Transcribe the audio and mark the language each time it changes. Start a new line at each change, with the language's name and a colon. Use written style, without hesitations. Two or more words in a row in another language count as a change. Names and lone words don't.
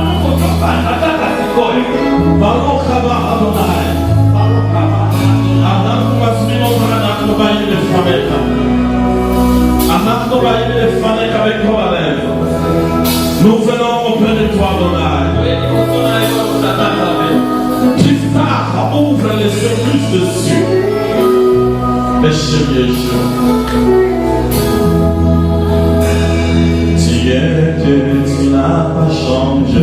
Hebrew: ברוך הבא אדוני. ברוך הבא. אנחנו מזמינים אותך, אנחנו באים לפניך. אנחנו באים לפניך בכל הלב.
French: Nous venons auprès de toi, Adonai. Tifach, ouvre les yeux plus dessus.
Hebrew: בשר ישועה.
French: Tu es Dieu, tu n'as pas changé.